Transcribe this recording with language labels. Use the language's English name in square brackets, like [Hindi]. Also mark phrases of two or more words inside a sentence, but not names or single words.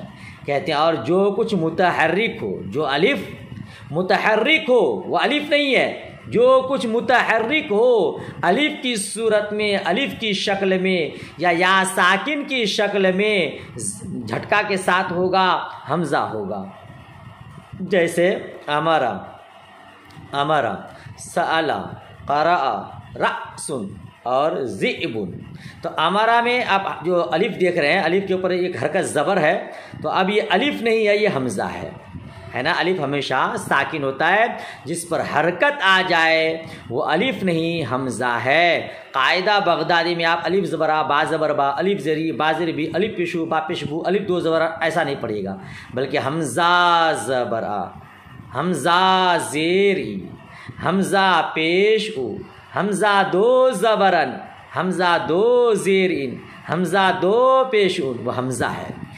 [Urdu] کہتے ہیں اور جو کچھ متحرک ہو، جو الف متحرک ہو، وہ الف نہیں ہے، جو کچھ متحرک ہو الف کی صورت میں، الف کی شکل میں یا ساکن کی شکل میں، جھٹکا کے ساتھ ہوگا، ہمزہ ہوگا. جیسے امرا, [Arabic] امرا، سألا، قرأ، رأسن اور ذئبن۔ [Urdu] تو امرا میں آپ جو الف دیکھ رہے ہیں، الف کے اوپر ایک حرکت زبر ہے، تو اب یہ الف نہیں ہے، یہ حمزہ ہے نا۔ الف ہمیشہ ساکن ہوتا ہے، جس پر حرکت آ جائے وہ الف نہیں حمزہ ہے۔ قاعدہ بغدادی میں آپ الف زبر آ، با زبر با، الف زری، با زر بھی، الف پیشو، با پیشبو، الف دو زبر آ، ایسا نہیں پڑھیے گا، بلکہ حمزہ زبر آ، حمزہ زیر ای، حمزہ پیش او، حمزہ دو زبرن، حمزہ دو زیر ان، حمزہ دو پیش ان، وہ حمزہ ہے۔